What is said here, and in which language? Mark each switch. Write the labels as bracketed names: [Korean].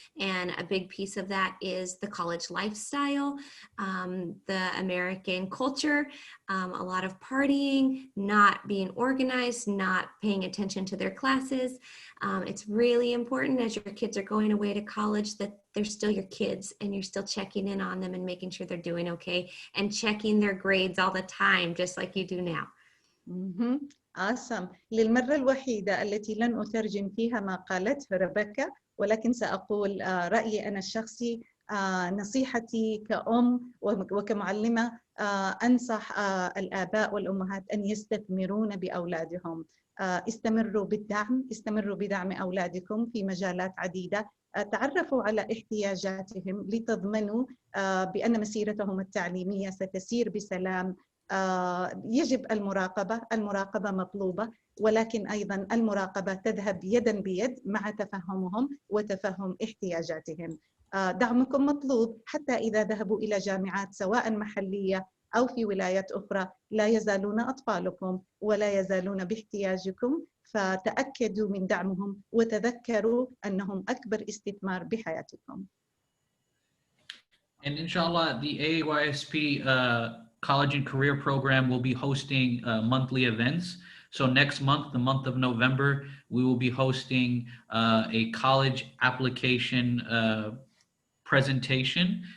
[English] And a big piece of that is the college lifestyle, the American culture, a lot of partying, not being organized, not paying attention to their classes. It's really important as your kids are going away to college that they're still your kids and you're still checking in on them and making sure they're doing okay and checking their grades all the time, just like you do now. Awesome. [Arabic] للمرة الوحيدة التي لن أترجم فيها ما قالته ربكا ولكن سأقول رأيي أنا الشخصي نصيحتي كأم وكمعلمة أنصح الآباء والأمهات أن يستثمرون بأولادهم استمروا بالدعم استمروا بدعم أولادكم في مجالات عديدة تعرفوا على احتياجاتهم لتضمنوا بأن مسيرتهم التعليمية ستسير بسلام يجب المراقبة مطلوبة ولكن أيضا المراقبة تذهب يدا بيد مع تفهمهم وتفهم احتياجاتهم دعمكم مطلوب حتى إذا ذهبوا إلى جامعات سواء محلية أو في ولايات أخرى لا يزالون أطفالكم ولا يزالون باحتياجكم فتأكدوا من دعمهم وتذكروا أنهم أكبر استثمار بحياتكم. [English] And inshallah, the AAYSP College and Career Program will be hosting monthly events. So next month, the month of November, we will be hosting a college application presentation.